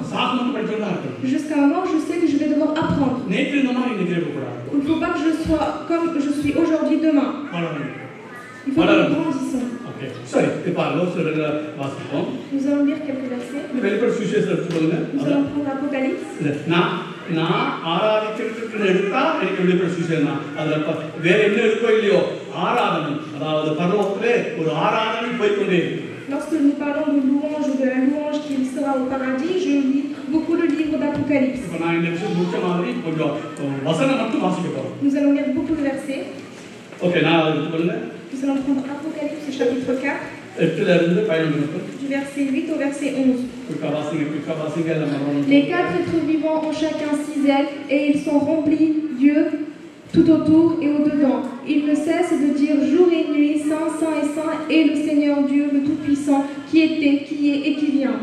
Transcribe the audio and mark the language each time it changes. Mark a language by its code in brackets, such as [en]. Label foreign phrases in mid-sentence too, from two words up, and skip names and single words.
[fr] Jusqu'à un moment, je sais que je vais devoir apprendre. Il ne faut pas que je sois comme je suis aujourd'hui demain. Il faut que nous grandissons. Nous allons lire quelques versets. Nous allons prendre l'Apocalypse. [ta] நான் ஆராதிக்கிறதுக்கு எடுத்தா எனக்கு வெளிப்பட சுவிசேஷம் தான். அதுல வேற என்ன இருக்கோ இல்லையோ ஆராதனை, அதாவது பரலோகத்திலே ஒரு ஆராதனை போய்க்கொண்டே இருக்கு. [fr] Lorsque nous parlons de louange ou de la louange qui sera au paradis, je lis beaucoup le livre d'Apocalypse. [ta] இப்போ நான் இந்த விஷயம் முடிச்ச மாதிரி கொஞ்சம் வசனம் மட்டும் வாசிக்க போறோம். [fr] Nous allons lire beaucoup de versets. [ta] ஓகே, நான் அதுக்கு சொல்லுங்க. [fr] Nous allons prendre Apocalypse chapitre 4. Du verset 8 au verset 11. Les 4 êtres vivants ont chacun 6 ailes et ils sont remplis Dieu tout autour et au-dedans. Ils ne cessent de dire jour et nuit, saint, saint et saint est le Seigneur Dieu, le Tout-Puissant, qui était, qui est et qui vient.